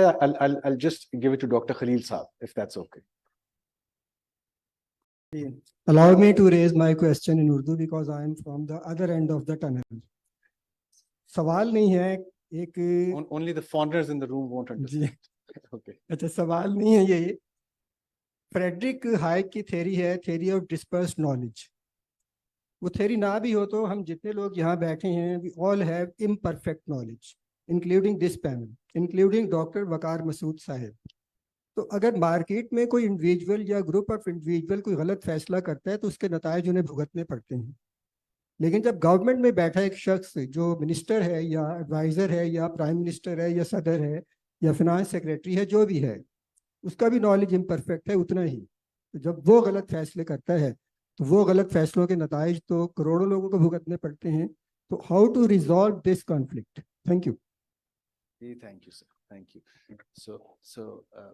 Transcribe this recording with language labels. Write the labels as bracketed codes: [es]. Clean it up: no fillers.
[en] Saab, I'll just give it to Dr. Khalil Saab, if that's okay. Allow me to raise my question in Urdu because I am from the other end of the tunnel. [hi] सवाल नहीं है एक [en] Only the foreigners in the room won't understand. Okay. [hi] अच्छा सवाल नहीं है ये Frederick hike की थ्योरी है [en] theory of dispersed knowledge [hi] वो थ्योरी ना भी हो तो हम जितने लोग यहाँ बैठे हैं [en] we all have imperfect knowledge including this panel [hi] including doctor वकार मसूद साहब तो अगर मार्केट में कोई इंडिविजुअल या ग्रुप ऑफ इंडिविजुअल कोई गलत फैसला करता है तो उसके नतायज उन्हें भुगतने पड़ते हैं लेकिन जब गवर्नमेंट में बैठा एक शख्स जो मिनिस्टर है या एडवाइज़र है या प्राइम मिनिस्टर है या सदर है या फिनांस सेक्रेटरी है जो भी है उसका भी नॉलेज इम्परफेक्ट है उतना ही तो जब वो गलत फैसले करता है तो वो गलत फैसलों के नताइज तो करोड़ों लोगों को भुगतने पड़ते हैं तो [en] How to resolve this conflict thank you Thank you, sir. Thank you. So